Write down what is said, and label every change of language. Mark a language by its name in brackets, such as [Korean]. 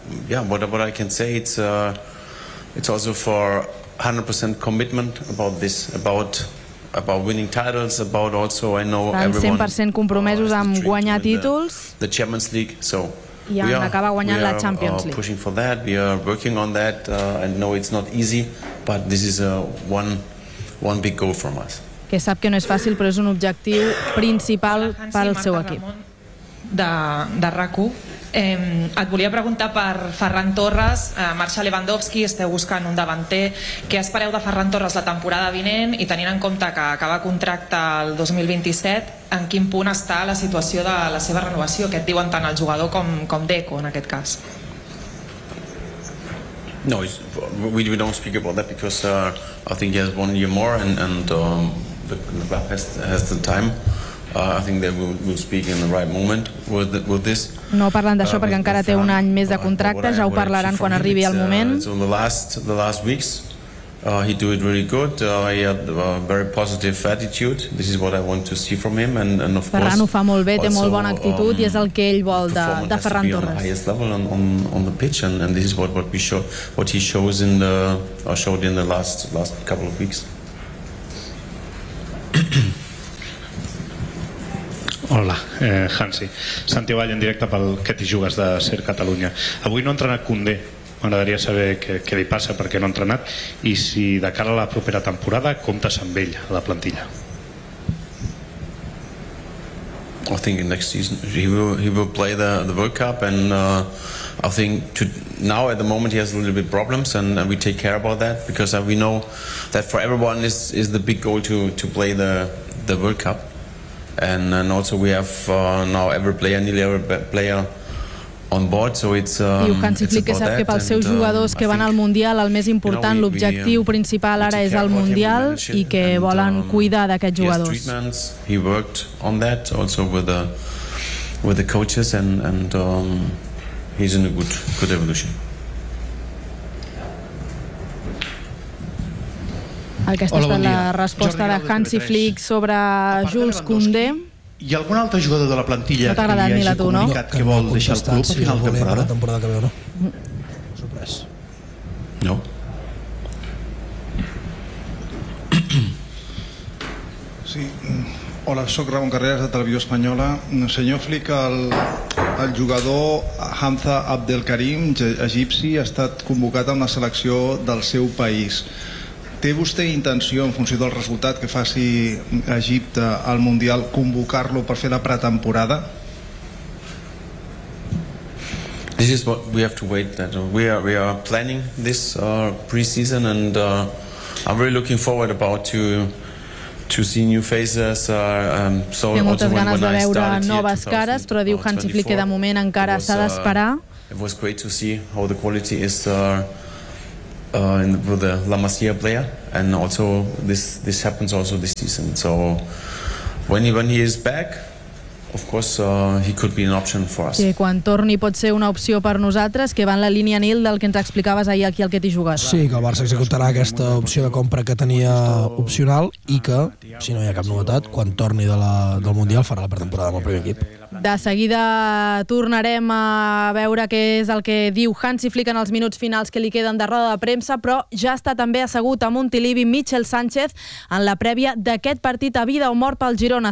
[English] And what I can say, it's also for 100% commitment about this, about winning titles, about also I know everyone. [Catalan] Estan 100% compromesos amb guanyar títols. [English] The Champions League, so [Catalan] i en acabar guanyant la Champions League. [English] We are pushing for that. We are working on that. I know it's not easy, but this is a one big goal for us. [Catalan] Que sap que no és fàcil, però és un objectiu principal per al seu equip. De RAC1. Et volia preguntar per Ferran Torres, marxa Lewandowski, esteu buscant un davanter. Què espereu de Ferran Torres la temporada vinent i tenint en compte que acaba contracte el 2027, en quin punt està la situació de la seva renovació? Què et diuen tant el jugador com Deco en aquest cas? [English] No, we don't speak about that because I think he has one year more and the club has the time. I think that we'll speak in the right moment with this. [Catalan] No parlen d'això perquè encara té un any més de contracte, ja ho parlaran quan arribi el moment. [English] So in the last weeks he do it really good. He had a very positive attitude. This is what I want to see from him and of [Catalan] Ferran ho fa molt bé, té molt bona actitud i és el que ell vol de Ferran Torres. [English] On the highest level on the pitch and this is what he shows in the showed in the last couple of weeks. [Catalan] Hola, Hansi. Santi Ovall en directe pel Que t'hi jugues de Ser Catalunya. Avui no ha entrenat Koundé. M'agradaria saber què li passa, perquè no ha entrenat, i si de cara a la propera temporada comptes amb ell a la plantilla. [English] I think next season he will play the World Cup and I think now at the moment he has a little bit problems and we take care about that because we know that for everyone is the big goal to play the World Cup. And also we have now every player on board, so it's [Catalan] diu Hansi Flick que sap que pels seus jugadors que van al Mundial el més important, [English] you know, [Catalan] l'objectiu principal ara és el Mundial i que volen cuidar d'aquests jugadors. [English] He worked on that also with the coaches and he's in a good evolution. [Catalan] Aquesta és la resposta de Hansi Flick sobre Jules Koundé. Hi ha algun altre jugador de la plantilla que li hagi comunicat que vol deixar el club a final de temporada? Sorprès. No. Sí. Hola, sóc Ramon Carreras de Televisió Espanyola. Senyor Flick, el jugador Hamza Abdelkarim, egipci, ha estat convocat a una selecció del seu país. Té vostè intenció, en funció del resultat que faci Egipte al Mundial, convocar-lo per fer la pretemporada? [English] This is what we have to wait. That we are planning this preseason, and I'm really looking forward about to see new faces. So [Catalan] té moltes ganes de veure noves cares, però diu Hansi Flick que de moment encara s'ha d'esperar. [English] It was great to see how the quality is in the, with the La Masia player, and also this happens also this season. So when he is back, of course he could be an option for us. [Catalan] Que quan torni pot ser una opció per nosaltres, que va en la línia Nil del que ens explicaves ahir aquí al que t'hi jugues. Sí, que el Barça executarà aquesta opció de compra que tenia opcional i que, si no hi ha cap novetat, quan torni del Mundial farà la pretemporada amb el primer equip. De seguida tornarem a veure què és el que diu Hansi Flick en els minuts finals que li queden de roda de premsa, però ja està també assegut a Montilivi Michel Sánchez en la prèvia d'aquest partit a vida o mort pel Girona.